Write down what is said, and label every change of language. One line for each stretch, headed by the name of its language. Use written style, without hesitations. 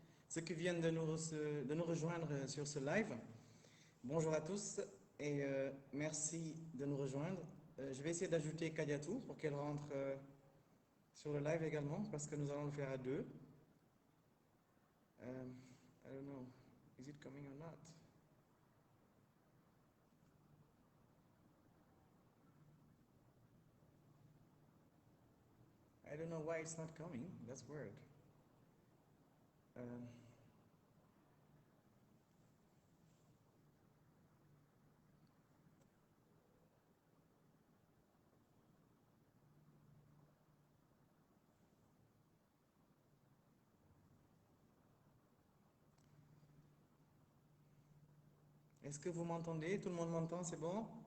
French: Ceux qui viennent de nous rejoindre sur ce live, bonjour à tous et merci de nous rejoindre. Je vais essayer d'ajouter Kadiatou pour qu'elle rentre sur le live également parce que nous allons le faire à deux.
English: I don't know, is it coming or not? I don't know why it's not coming. That's weird.
French: Euh, Est-ce que vous m'entendez? Tout le monde m'entend, c'est bon?